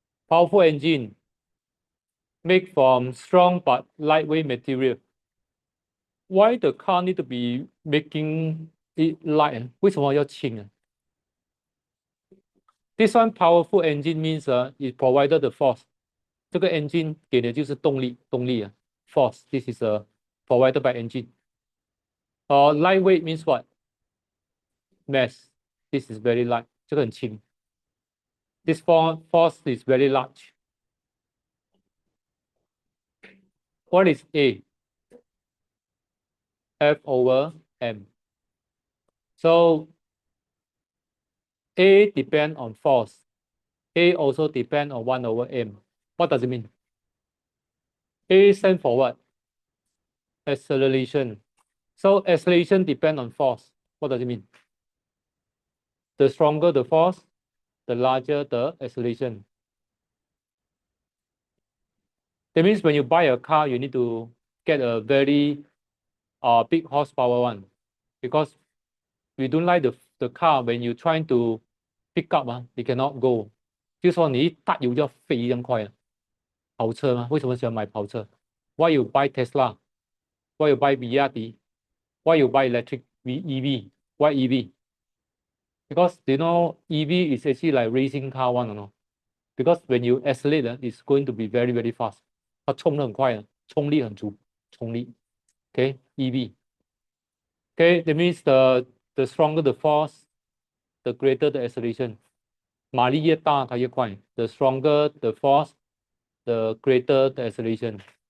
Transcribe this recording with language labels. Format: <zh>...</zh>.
<en>Powerful engine made from strong but lightweight material. Why the car need to be making it light?</en> <zh>为什么要轻啊</zh> <en>This one powerful engine means it provided the force.</en> <zh>这个 engine 给的就是动力啊 force.</zh> <en>This is provided by engine. Lightweight means what? Mass. This is very light.</en> <zh>这个很轻。</zh> <en>This force is very large. What is A? F over M. So A depend on force. A also depend on 1 over M. What does it mean? A stand for what? Acceleration. So acceleration depend on force. What does it mean? The stronger the force, the larger the acceleration. That means when you buy a car, you need to get a very big horsepower one, because we don't like the car when you trying to pick up you cannot go.</en> <zh>就是说你一踏油就要飞一样快了。跑车吗？为什么喜欢买跑车 ？</zh> <en>Why you buy Tesla? Why you buy BYD? Why you buy electric EV? Why EV? Because you know EV is actually like racing car one, you know. Because when you accelerate, it's going to be very very fast.</en> <zh>它冲得很快的，冲力很足，冲力。</zh> <en>Okay, EV. Okay, that means the stronger the force, the greater the acceleration.</en> <zh>马力越大，它越快。</zh> <en>The stronger the force, the greater the acceleration.</en>